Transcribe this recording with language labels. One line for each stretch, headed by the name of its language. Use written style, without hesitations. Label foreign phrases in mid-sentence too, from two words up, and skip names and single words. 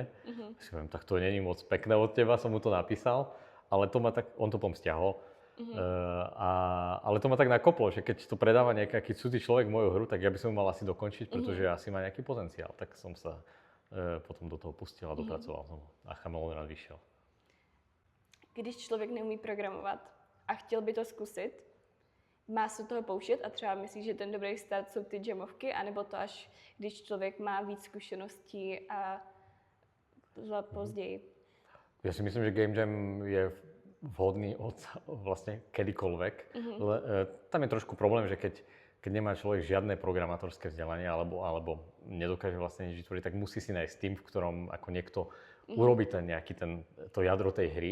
Slovak: Si poviem, tak to není moc pekné od teba, som mu to napísal, ale to ma tak, on to potom stiahol. Ale to ma tak nakoplo, že keď to predáva nejaký cudzí človek moju hru, tak ja by som ju mal asi dokončiť, pretože asi má nejaký potenciál. Tak som sa potom do toho pustil a dopracoval som a Chameleon Run vyšiel.
Czech: Když člověk neumí programovat a chtěl by to zkusit, má se toho pouštět a třeba myslíš, že ten dobrý start jsou ty jamovky, anebo to až když člověk má víc zkušeností a později?
Slovak: Ja si myslím, že Game Jam je vhodný od vlastne kedykoľvek. Tam je trošku problém, že keď nemá človek žiadne programátorské vzdelanie alebo nedokáže vlastne nič vytvoriť, tak musí si nájsť tým, v ktorom ako niekto urobí to jadro tej hry.